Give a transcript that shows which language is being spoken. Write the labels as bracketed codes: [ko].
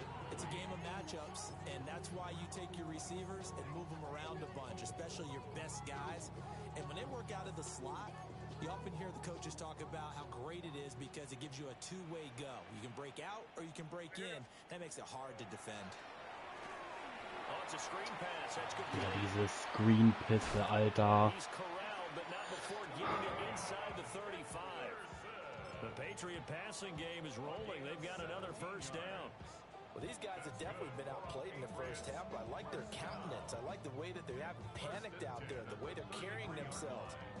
[en] It's a game of matchups, and that's why you take your receivers and move them around a bunch, especially your best guys. And when they work out of the slot, you often hear the coaches talk about how great it is because it gives you a two-way go. You can break out or you can break in. That makes it hard to defend. Oh, it's a screen pass. That's good. [de] Ja, diese Screen-Pässe, Alter. [en] He's corralled, but not before getting it inside the 35. The Patriot passing game is rolling. They've got another first down. Well, these guys have definitely been outplayed in the first half, but I like their countenance. I like the way that they haven't panicked out there, the way they're carrying themselves.